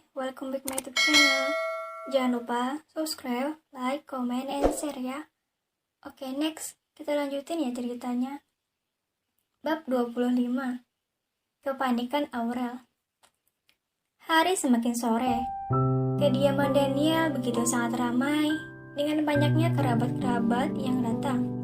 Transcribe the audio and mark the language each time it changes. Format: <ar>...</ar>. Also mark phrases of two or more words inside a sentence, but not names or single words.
<en>welcome back my YouTube channel.</en> <id>Jangan lupa</id> <en>subscribe, like, comment, and share ya.</en> <id>Oke, next kita lanjutin ya ceritanya. Bab 25. Kepanikan Aurel. Hari semakin sore. Kediaman Daniel begitu sangat ramai dengan banyaknya kerabat-kerabat yang datang.</id>